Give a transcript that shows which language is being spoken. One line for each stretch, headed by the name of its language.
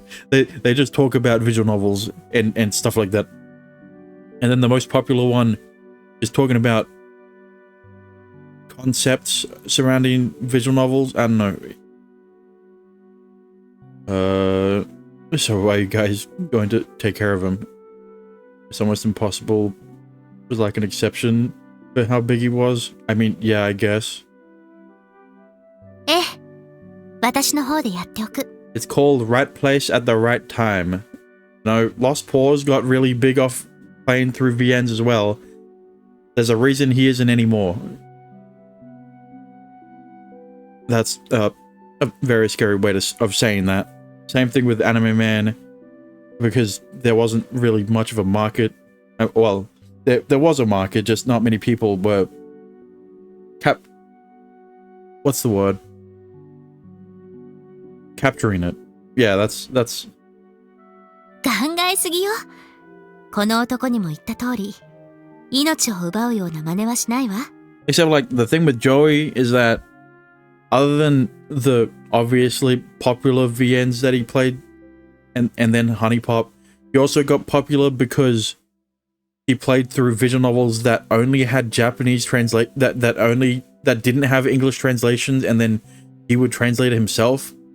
English: They just talk about visual novels and stuff like that. And then the most popular one is talking about concepts surrounding visual novels. I don't know. So are you guys going to take care of him? It's almost impossible was like an exception for how big he was. I mean, yeah, I guess.
Japanese: ええ、私の方でやっておく。
English: It's called Right Place at the Right Time. No, Lost Paws got really big off playing through VNs as well. There's a reason he isn't anymore. That's, a very scary way of saying that. Same thing with Anime Man, because there wasn't really much of a market. Well, there was a market, just not many people were what's the word? Capturing it. Yeah, that's
Japanese: 考えすぎよ。この男にも言った通り、命を奪うような真似はしないわ。
English: except like the thing with Joey is that other than the obviously popular VNs that he played and then Honey Pop, he also got popular because he played through visual novels that only had Japanese that didn't have English translations, and then he would translate it himself.